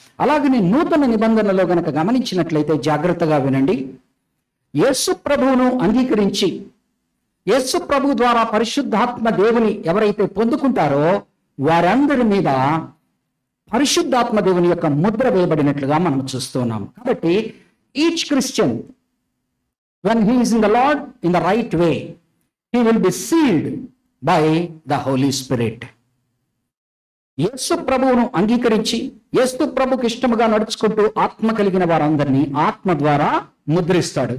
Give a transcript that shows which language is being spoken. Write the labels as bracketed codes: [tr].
[te] అలాగనే నూతన నిబంధనలో గనక గమనించినట్లయితే జాగ్రత్తగా వినండి. యేసు ప్రభువును అంగీకరించి యేసు ప్రభు ద్వారా పరిశుద్ధాత్మ దేవుని ఎవరైతే పొందుకుంటారో వారందరి మీద పరిశుద్ధాత్మ దేవుని యొక్క ముద్ర వేయబడినట్లుగా మనం చూస్తున్నాం. కాబట్టి [en] Each Christian, when he is in the Lord in the right way, he will be sealed by the Holy Spirit. [te] యేసు ప్రభువును అంగీకరించి యేసు ప్రభుకి ఇష్టముగా నడుచుకుంటూ ఆత్మ కలిగిన వారందరినీ ఆత్మ ద్వారా ముద్రిస్తాడు.